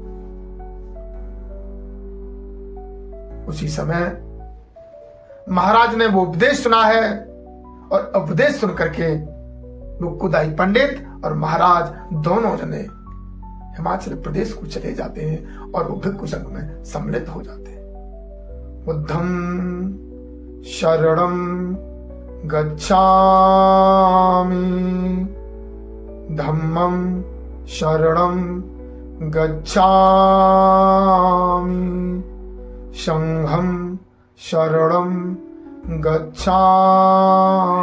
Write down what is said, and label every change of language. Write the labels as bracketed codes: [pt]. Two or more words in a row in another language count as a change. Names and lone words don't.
[hi] उसी समय महाराज ने वो उपदेश सुना है, और उपदेश सुन करके वो कुदाई पंडित और महाराज दोनों जने हिमाचल प्रदेश को चले जाते हैं और वो भिक्षु संघ में सम्मिलित हो जाते हैं। [pi] बुद्धं शरणं गच्छामि, धम्मं शरणं गच्छामि, संघं शरणं गच्छामि,